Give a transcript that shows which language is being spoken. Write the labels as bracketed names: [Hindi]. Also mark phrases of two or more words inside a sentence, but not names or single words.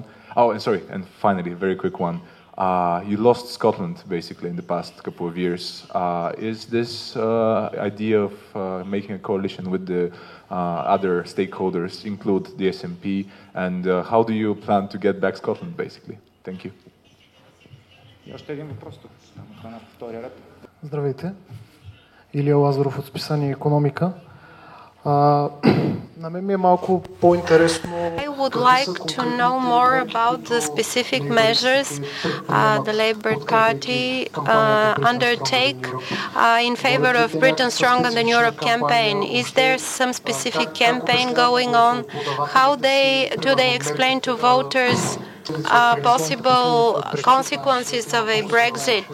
[English] Oh, and sorry, and finally, a very quick one. You lost Scotland, basically, in the past couple of years. Is this idea of making a coalition with the other stakeholders include the SNP, and how do you plan to get back Scotland, basically? Thank you. [Bulgarian] Здравейте. Илия Лазаров от списание Икономика. На мен ми е малко по-интересно. [English] I would like to know more about the specific measures the Labour Party undertake in favor of Britain Stronger Than Europe campaign. Is there some specific campaign going on? How do they explain to voters possible consequences of a Brexit?